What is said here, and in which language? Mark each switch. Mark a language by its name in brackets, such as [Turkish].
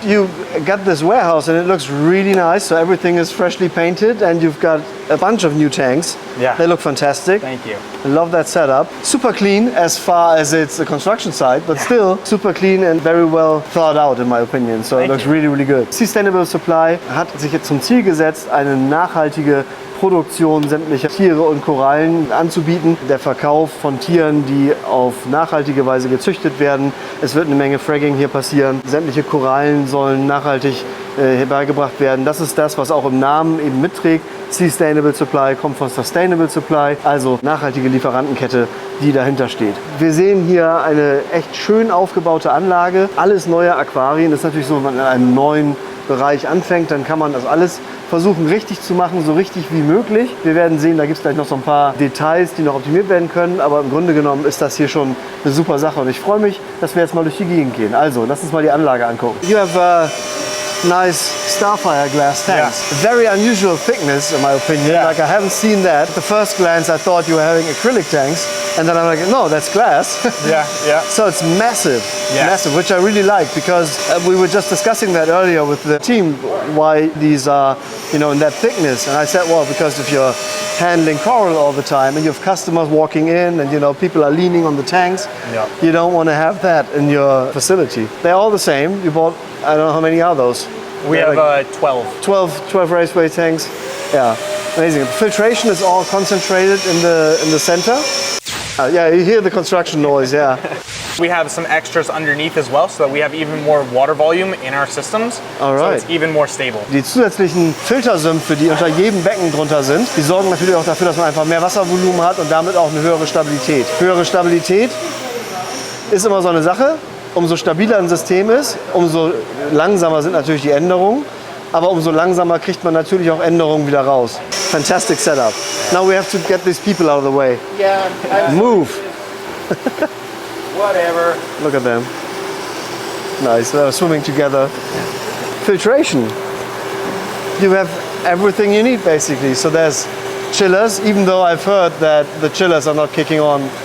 [English] You got this warehouse and it looks really nice. So everything is freshly painted and you've got a bunch of new tanks. Yeah. They look fantastic. Thank you. I love that setup. Super clean as far as it's a construction site, but still super clean and very well thought out in my opinion. So it looks really, really good. [German] Seastainable Supply hat sich jetzt zum Ziel gesetzt, eine nachhaltige Produktion sämtlicher Tiere und Korallen anzubieten. Der Verkauf von Tieren, die auf nachhaltige Weise gezüchtet werden. Es wird eine Menge Fragging hier passieren. Sämtliche Korallen sollen nachhaltig herbeigebracht werden. Das ist das, was auch im Namen eben mitträgt. Seastainable Supply kommt von Sustainable Supply, also nachhaltige Lieferantenkette, die dahinter steht. Wir sehen hier eine echt schön aufgebaute Anlage. Alles neue Aquarien. Das ist natürlich so, wenn man in einem neuen Bereich anfängt, dann kann man das alles versuchen richtig zu machen, so richtig wie möglich. Wir werden sehen, da gibt es gleich noch so ein paar Details, die noch optimiert werden können, aber im Grunde genommen ist das hier schon eine super Sache und ich freue mich, dass wir jetzt mal durch die Gegend gehen. Also, lass uns mal die Anlage angucken. [English] You have nice Starfire glass tanks. Yeah. Very unusual thickness in my opinion. Yeah. Like I haven't seen that. At the first glance I thought you were having acrylic tanks and then I'm like, no, that's glass. Yeah, yeah. So it's massive, Yeah. massive, which I really like because we were just discussing that earlier with the team, why these are, you know, in that thickness. And I said, well, because if you're handling coral all the time and you have customers walking in and, you know, people are leaning on the tanks, Yeah. you don't want to have that in your facility. They're all the same. You bought, I don't know how many are those? We They're have like 12 raceway tanks. Yeah, amazing. Filtration is all concentrated in the center. Yeah, you hear the construction noise, yeah. We have some extras underneath as well, so that we have even more water volume in our systems. All So right. it's even more stable. [German] Die zusätzlichen Filtersümpfe, die unter jedem Becken drunter sind, die sorgen natürlich auch dafür, dass man einfach mehr Wasservolumen hat und damit auch eine höhere Stabilität. Höhere Stabilität ist immer so eine Sache. Umso stabiler ein System ist, umso langsamer sind natürlich die Änderungen. Aber umso langsamer kriegt man natürlich auch Änderungen wieder raus. [English] Fantastic setup. Now we have to get these people out of the way. Yeah. Move. Whatever. Look at them. Nice. They're swimming together. Filtration. You have everything you need basically. So there's chillers, even though I've heard that the chillers are not kicking on